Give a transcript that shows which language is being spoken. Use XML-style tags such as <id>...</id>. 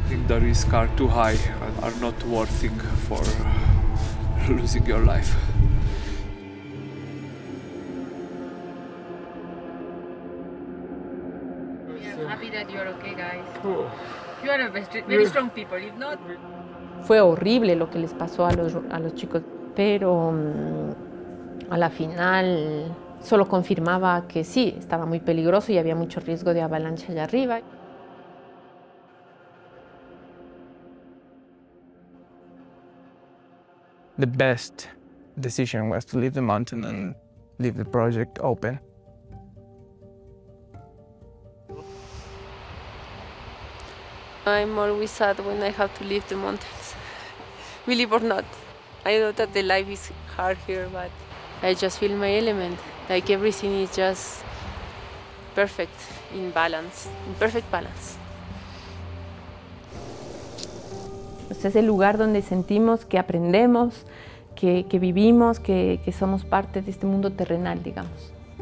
<en>I think the risks are too high and are not worth it for losing your life. I'm happy that you're okay, guys. You are very strong people. If not,</en> <es>Fue horrible lo que les pasó a los chicos, pero a la final solo confirmaba que sí, estaba muy peligroso y había mucho riesgo de avalancha allá arriba.</es> <en>The best decision was to leave the mountain and leave the project open. I'm always sad when I have to leave the mountains, believe or not. I know that the life is hard here, but I just feel my element. Like everything is just perfect in balance, in perfect balance.</en> <es>Pues es el lugar donde sentimos que aprendemos, que vivimos, que somos parte de este mundo terrenal, digamos.</es>